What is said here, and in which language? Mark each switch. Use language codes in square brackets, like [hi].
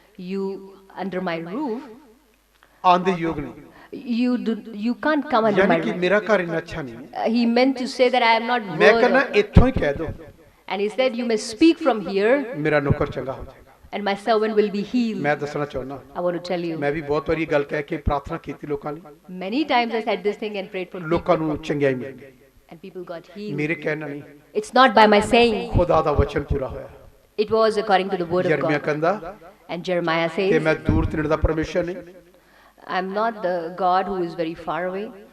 [en] you under my roof, [pa] ਆਉਣ ਦੇ ਯੋਗ ਨਹੀਂ, [en] you can't come under my [pa] ਯਾਨੀ ਕਿ [en] roof. [pa] ਮੇਰਾ ਘਰ ਇੰਨਾ ਅੱਛਾ ਨਹੀਂ ਹੈ। [en] He meant to say that I am not [pa] ਮੈਂ [en] worthy. [pa] ਕਹਿੰਦਾ ਇੱਥੋਂ ਹੀ ਕਹਿ ਦੋ, [en] And he said, you may speak from here, [pa] ਮੇਰਾ ਨੌਕਰ ਚੰਗਾ ਹੋ ਜਾਏਗਾ। [en] and my servant will be healed. [pa] ਮੈਂ ਦੱਸਣਾ ਚਾਹੁੰਦਾ, [en] I want to tell you, [pa] ਮੈਂ ਵੀ ਬਹੁਤ ਵਾਰੀ ਇਹ ਗੱਲ ਕਹਿ ਕੇ ਪ੍ਰਾਰਥਨਾ ਕੀਤੀ ਲੋਕਾਂ ਲਈ, [en] many times I said this thing and prayed for people, [pa] ਲੋਕਾਂ ਨੂੰ ਚੰਗਿਆਈ ਮਿਲ ਗਈ। [en] and people got healed. [pa] ਮੇਰੇ ਕਹਿਣਾ ਨਹੀਂ, [en] It's not by my saying. [pa] ਖੁਦਾ ਦਾ ਵਚਨ ਪੂਰਾ ਹੋਇਆ। [en] It was according to the word of [pa] ਯਰਮੀਆ [en] God. [pa] ਕਹਿੰਦਾ [en] And Jeremiah [pa] ਕਿ [en] says, [pa] ਮੈਂ ਦੂਰ ਤੇਰੇ ਦਾ ਪਰਮੇਸ਼ਰ ਨਹੀਂ, [en] I'm not the God who is very far away.